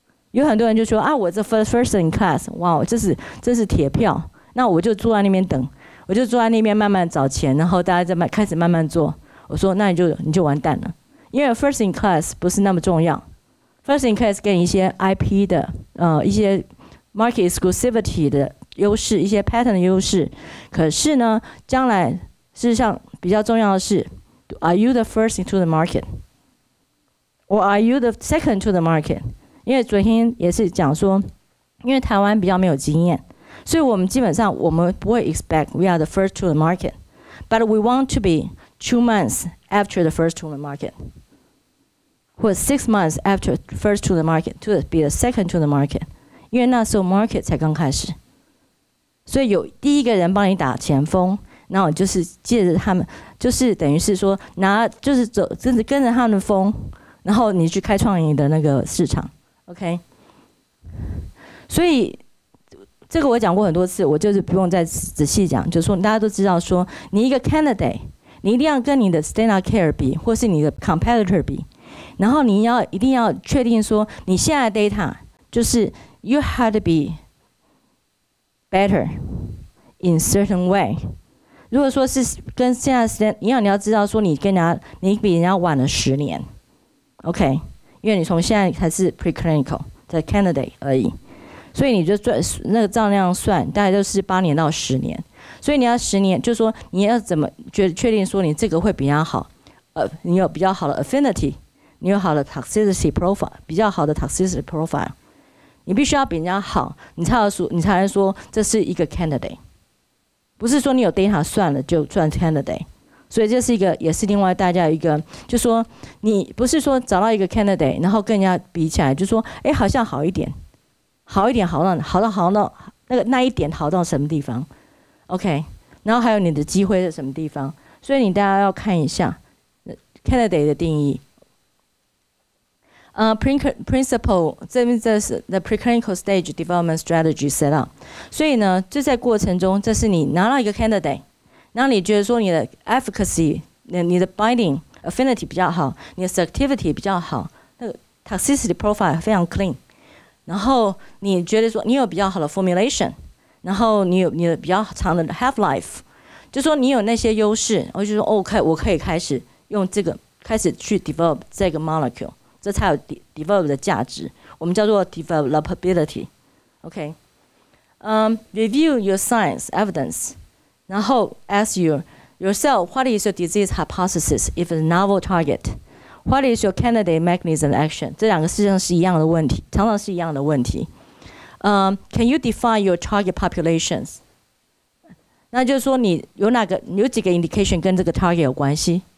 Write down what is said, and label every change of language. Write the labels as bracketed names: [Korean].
[Chinese] 有很多人就说啊，我这 [English] first in class， [Chinese] 哇，这是铁票，那我就坐在那边等，我就坐在那边慢慢找钱，然后大家开始慢慢做。我说那你就完蛋了，因为 [English] first in class [Chinese] 不是那么重要 ，first in class 给你一些 IP 的一些 [English] market exclusivity [Chinese] 的优势，一些 patent 的优势。可是呢，将来事实上比较重要的是 ， [English] Are you the first into the market, [Chinese] or are you the second to the market？因为昨天也是讲说，因为台湾比较没有经验，所以我们基本上我们不会 [English] expect we are the first to the market, [Chinese] but we want to be 2 months after the first to the market, or 6 months after first to the market to be the second to the market。因为那时候 market 才刚开始，所以有第一个人帮你打前锋，然后就是借着他们，就是等于是说就是真的跟着他们的风，然后你去开创你的那个市场 ，OK？所以这个我讲过很多次，我就是不用再仔细讲，就是说大家都知道说，你一个 candidate， 你一定要跟你的 standard care 比，或是你的 competitor 比，然后你一定要确定说，你现在的 data 就是。 [English] You had to be better in certain way。 [Chinese] 如果说是跟现在时间一样，你要知道说你比人家晚了10年 ，OK？因为你从现在才是 preclinical 的 candidate 而已，所以你就那个账量算，大概就是8年到10年。所以你要10年，就是说你要怎么确定说你这个会比较好？你有比较好的 affinity， 你有好的 toxicity profile， 比较好的 toxicity profile。你必须要比人家好，你才能说这是一个 candidate， 不是说你有 data 算了就算 candidate。所以这是一个，也是另外大家有一个，就说你不是说找到一个 candidate， 然后跟人家比起来，就说好像好一点，好到那一点好到什么地方 ，OK， 然后还有你的机会是什么地方，所以你大家要看一下 candidate 的定义。 Principle 这是 [English] the preclinical stage development strategy set up， [Chinese] 所以呢，就在过程中，这是你拿到一个 candidate。然后你觉得说你的 efficacy， 你的 binding affinity 比较好，你的 selectivity 比较好，那个 toxicity profile 非常 clean。然后你觉得说你有比较好的 formulation， 然后你有比较长的 half life， 就说你有那些优势，我就说 OK， 我可以开始用这个开始去 develop 这个 molecule， 这才有 develop 的价值，我们叫做 developability。OK， [English] review your science evidence。 [Chinese] 然后 [English] ask yourself, what is your disease hypothesis if it's a novel target? What is your candidate mechanism of action? [Chinese] 这两个事实上是一样的问题，常常是一样的问题。 [English] Can you define your target populations? [Chinese] 那就是说你有几个 indication 跟这个 target 有关系？